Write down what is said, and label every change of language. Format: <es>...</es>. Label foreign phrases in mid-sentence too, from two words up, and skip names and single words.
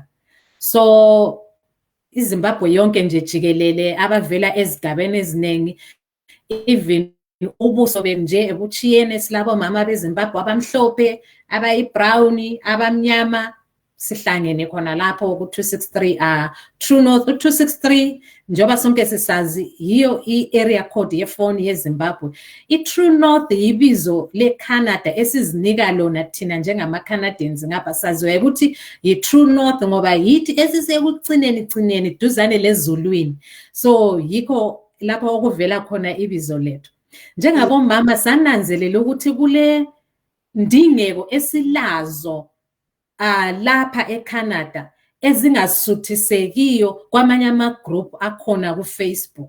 <nd>So iZimbabwe yonke nje jikelele abavela ezigabeni eziningi, even ubuso benje ebuchiyene silabo mama beZimbabwe abamhlophe, abayi-brown, abamnyama, sihlangene khona lapho ku-263 True North. U-263 njengoba sonke sisazi yiyo i-</nd> <en>area code</en> <nd>yefoni yeZimbabwe. I-True North yibizo leCanada esizinika lona thina njengama-Canadians ngapha, saziwa ukuthi yi-True North ngoba yithi esisekucineni duzane lezulwini. So yikho lapho okuvela khona ibizo lethu. Njengabomama sananzelela ukuthi kule ndingeko esilazo lapha eCanada ezingasuthisekiyo kwamanye ama-group akhona ku-Facebook.</nd>